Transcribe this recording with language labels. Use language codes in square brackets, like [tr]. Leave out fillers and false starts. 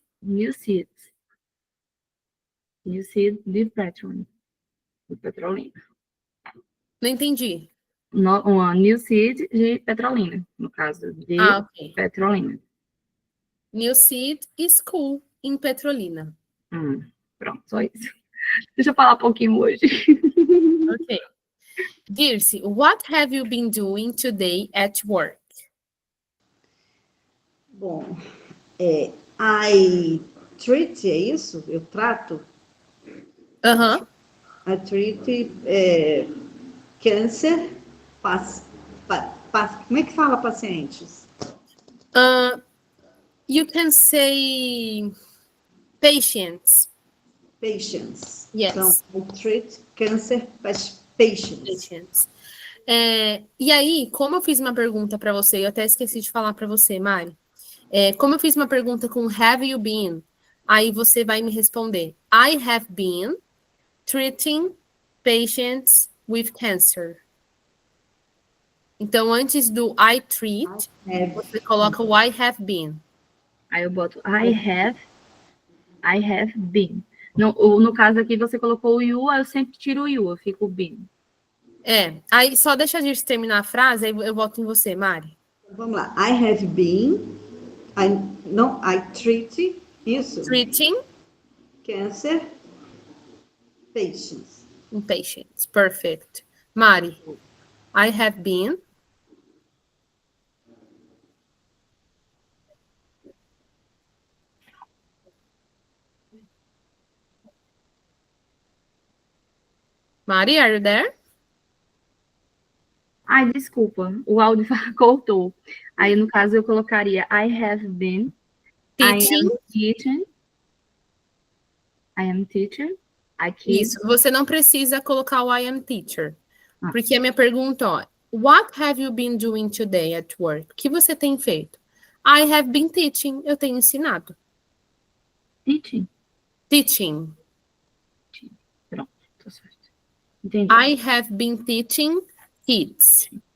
[pt] New Seed. New Seed de Petrolina. De Petrolina. Não entendi. Uma New Seed de Petrolina, no caso, de [en] okay. [pt] Petrolina. New Seed School, em Petrolina. Pronto, só isso. Deixa eu falar um pouquinho hoje. [en] Ok. Dirce, what have you been doing today at work? [pt] Bom, [en] I treat, [pt] é isso? Eu trato? [en] I treat [pt] câncer, como é que fala pacientes? [en] You can say patients. Patients. Yes. [pt] Então, [en] I treat cancer patients. [pt] E aí, como eu fiz uma pergunta para você, eu até esqueci de falar para você, Mari. Como eu fiz uma pergunta com [en] have you been, [pt] aí você vai me responder. [en] I have been treating patients with cancer. [pt] Então, antes do [en] I treat, [pt] você coloca o [en] I have been. [pt] Aí eu boto [en] I have been. [pt] No caso aqui, você colocou o you, eu sempre tiro o you, eu fico been. Aí só deixa a gente terminar a frase, aí eu volto em você, Mari. Vamos lá. [en] I have been, I treat, [pt] isso? [en] Treating. Cancer patients. Patients, perfect. Mari, I have been. Mari, are you there? [pt] Ai, desculpa, o áudio cortou. Aí, no caso, eu colocaria [en] I have been teaching. I am teacher. [pt] Isso, você não precisa colocar o [en] I am teacher. [pt] Porque a minha pergunta, ó, [en] what have you been doing today at work? [pt] O que você tem feito? [en] I have been teaching. [pt] Eu tenho ensinado. [en] Teaching. [pt] Pronto, tô certo. Entendi. [en] I have been teaching kids.